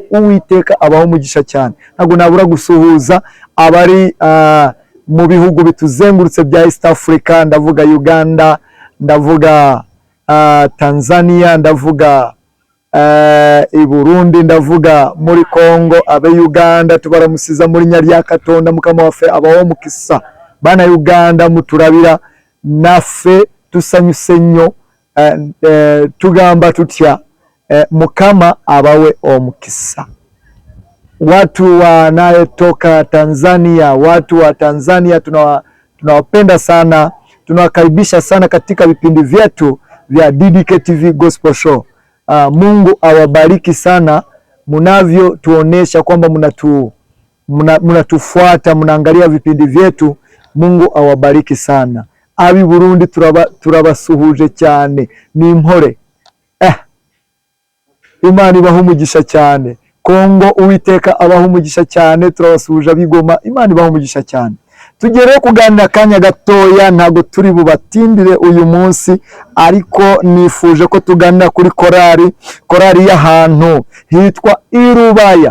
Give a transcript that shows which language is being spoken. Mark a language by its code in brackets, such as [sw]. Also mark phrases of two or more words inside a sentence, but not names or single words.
[rw] Uwiteka abaho umugisha cyane. Ntabwo nabura gusuhuza abari mu bihugu bituzengurutse bya [en] East Africa, [rw] ndavuga Uganda, ndavuga Tanzania, ndavuga i Burundi, ndavuga muri Congo, abe Uganda tubaramusiza muri [cgg] Nyaryakatonda, mukama wafe abaho mukisa. [lg] Bana Uganda muturabira nafe tusanyusenyo, tugamba tutya mukama abawe omukisa. [sw] Watu wanaotoka Tanzania, watu wa Tanzania tunawapenda sana, tunawakaribisha sana katika vipindi vyetu vya DDK TV Gospel Show. Mungu awabariki sana munavyo tuonesha kwamba mnatufuata, mnaangalia vipindi vyetu. Mungu awabariki sana. [rw] Abi Burundi turabasuhuje cyane, ni impore. Imana ibahe umugisha cyane. Kongo, Uwiteka abahe umugisha cyane. Turabasuhuje abigoma, Imana ibahe umugisha cyane. Tugiye kuganira akanya gatoya, ntago turi bubatindire uyu munsi, ariko nifuje ko tuganira kuri korari y'ahantu hitwa Irubaya.